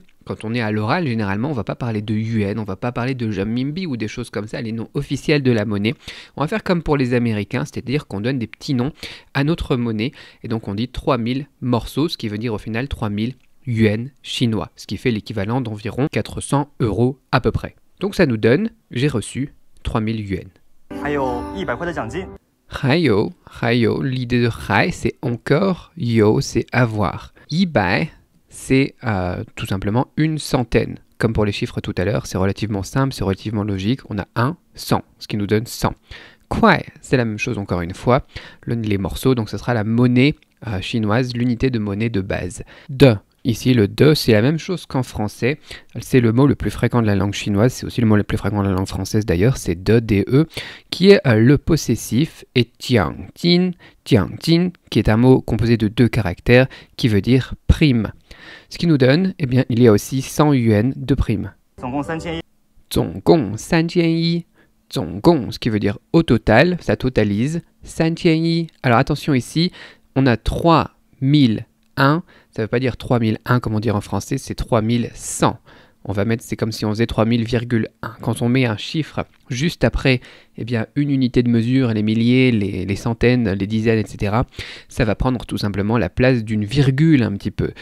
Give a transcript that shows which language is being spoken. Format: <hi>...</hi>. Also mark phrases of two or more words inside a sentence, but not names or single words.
<fr>Quand on est à l'oral, généralement, on ne va pas parler de yuan, on ne va pas parler de renminbi ou des choses comme ça, les noms officiels de la monnaie. On va faire comme pour les Américains, c'est-à-dire qu'on donne des petits noms à notre monnaie. Et donc, on dit 3000 morceaux, ce qui veut dire au final 3000 yuan chinois, ce qui fait l'équivalent d'environ 400 € à peu près. Donc ça nous donne, j'ai reçu 3000 yuan.</fr> <zh>还有100块的奖金。</zh> <fr>Hayo, l'idée de hai, c'est encore, yo, c'est avoir. Yibai, c'est tout simplement une centaine. Comme pour les chiffres tout à l'heure, c'est relativement simple, c'est relativement logique. On a 100, ce qui nous donne 100. Kwai, c'est la même chose encore une fois. Les morceaux, donc ce sera la monnaie chinoise, l'unité de monnaie de base. De. Ici, le de, c'est la même chose qu'en français. C'est le mot le plus fréquent de la langue chinoise. C'est aussi le mot le plus fréquent de la langue française d'ailleurs. C'est de, de, qui est le possessif. Et tiangjin, qui est un mot composé de 2 caractères, qui veut dire prime. Ce qui nous donne, eh bien, il y a aussi 100 yuan de prime.</fr> <zh>总共3100。总共3100. 总共,</zh> <fr>ce qui veut dire au total, ça totalise 3100. Alors attention ici, on a 3001. Ça ne veut pas dire 3001 comme on dit en français, c'est 3100. On va mettre, c'est comme si on faisait 3000,1. Quand on met un chiffre juste après eh bien, une unité de mesure, les milliers, les centaines, les dizaines, etc., ça va prendre tout simplement la place d'une virgule un petit peu.</fr>